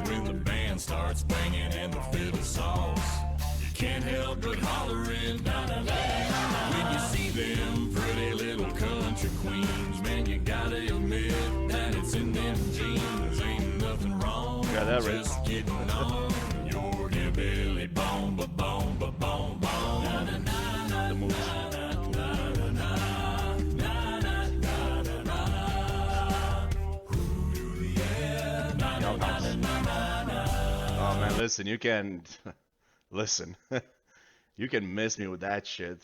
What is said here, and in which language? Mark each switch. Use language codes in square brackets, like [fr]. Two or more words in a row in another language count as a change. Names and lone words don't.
[en] When the band starts banging and the fiddle saws, you can't help but hollering. When you see them pretty little country queens, man, you gotta admit that it's in them jeans. Ain't nothing wrong. Got that right. Just getting on your hillbilly bone, ba bone, ba bone, bone. The moves. Oh man, listen, you can listen. You can miss me with that shit.